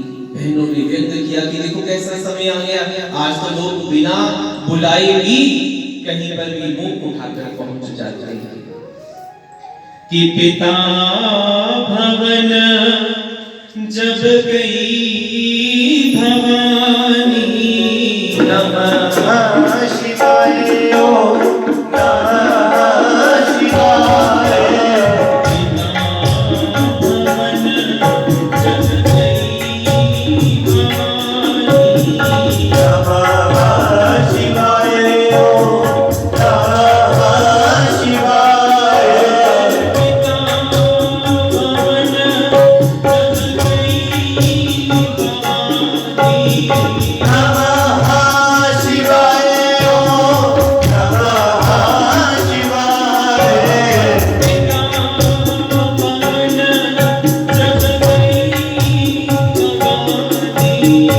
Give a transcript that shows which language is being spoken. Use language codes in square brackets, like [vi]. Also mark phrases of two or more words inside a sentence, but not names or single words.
[hi] बहनों ने व्यक्त किया कि देखो कैसा समय आ गया, आज तो लोग बिना बुलाए भी कहीं पर भी मुंह उठाकर पहुंच जाते हैं कि पिता भवन जब गई भवानी, [sa] नमः शिवाय ओम नमः शिवाय। [hi] भवन जब गई भवानी, [sa] नमः शिवाय ओम नमः शिवाय। [hi] भवन जब गई भवानी, [sa] नमः शिवाय ओम नमः शिवाय। [hi] भवन जब गई भवानी,